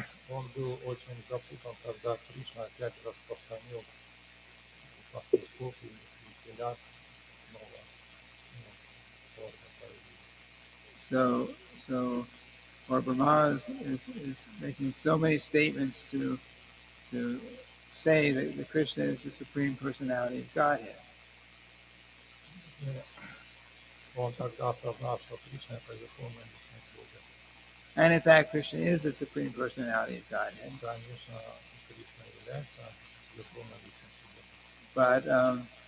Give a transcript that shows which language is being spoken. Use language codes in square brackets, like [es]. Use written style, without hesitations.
[ru] Он был очень запутан, когда Кришна опять распространил пастушков и телят снова формы появились. [en] So Lord Brahma is making so many statements to say that Krishna is the Supreme Personality of Godhead. [ru] Он тогда осознал, что Кришна это верховная личность Бога. [en] And in fact, Krishna is the Supreme Personality of Godhead. [ru] Конечно, Кришна является верховной личностью Бога.